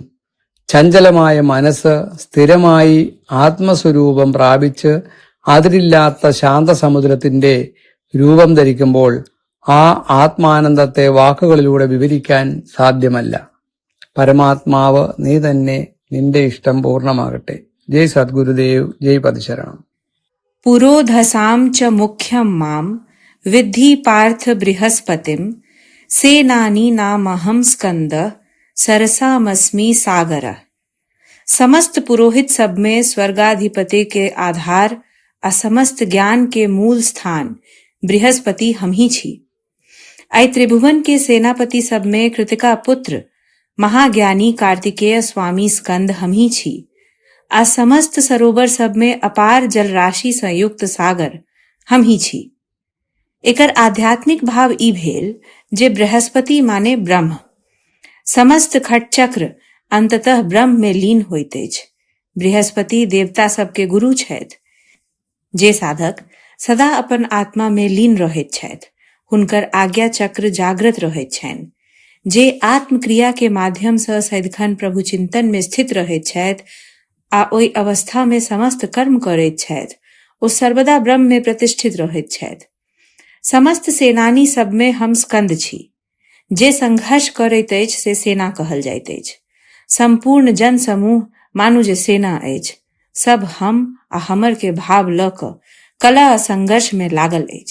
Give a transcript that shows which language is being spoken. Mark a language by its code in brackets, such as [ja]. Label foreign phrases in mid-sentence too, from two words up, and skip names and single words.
[ml] ചഞ്ചലമായ മനസ്സ് സ്ഥിരമായി ആത്മസ്വരൂപം പ്രാപിച്ച് അതിരില്ലാത്ത ശാന്തസമുദ്രത്തിന്റെ രൂപം ധരിക്കുമ്പോൾ ആ ആത്മാനന്ദത്തെ വാക്കുകളിലൂടെ വിവരിക്കാൻ സാധ്യമല്ല. പരമാത്മാവ് നീ തന്നെ, നിന്റെ ഇഷ്ടം പൂർണ്ണമാകട്ടെ. ജയ് സദ്ഗുരുദേവ്, ജയ് പതിശരണം. [sa] पुरोधसां च मुख्यं मां विद्धि पार्थ बृहस्पतिं सेनानीनामहं स्कंदः सरसामस्मि सागरः। [mai] समस्त पुरोहित सब में स्वर्गाधिपति के आधार आ समस्त ज्ञान के मूल स्थान बृहस्पति हम ही छी। आई त्रिभुवन के सेनापति सब में कृतिका पुत्र महाज्ञानी कार्तिकेय स्वामी स्कंद हम ही छी। आ समस्त सरोवर सब में अपार जल राशि संयुक्त सागर हम ही छी। एकर आध्यात्मिक भाव ई भेल जे बृहस्पति माने ब्रह्म। समस्त खट चक्र अंततः ब्रह्म में लीन होइत अछि। बृहस्पति देवता सबके गुरु छथि। जे साधक सदा अपन आत्मा में लीन रहैत छथि हुनकर आज्ञा चक्र जागृत रहैत छनि। जे आत्मक्रिया के माध्यम सँ सदिखन प्रभु चिंतन में स्थित रहैत छथि आ ओहि अवस्था में समस्त कर्म करैत छथि ओ सर्वदा ब्रह्म में प्रतिष्ठित रहैत छथि। समस्त सेनानी सब में हम स्कंद छी। जे संघर्ष करैत अछि से सेना कहल जाइत अछि। संपूर्ण जन समूह मानु जे सेना अछि। सब हम आ हमर के भाव लऽ कऽ कलह संघर्ष में लागल अछि।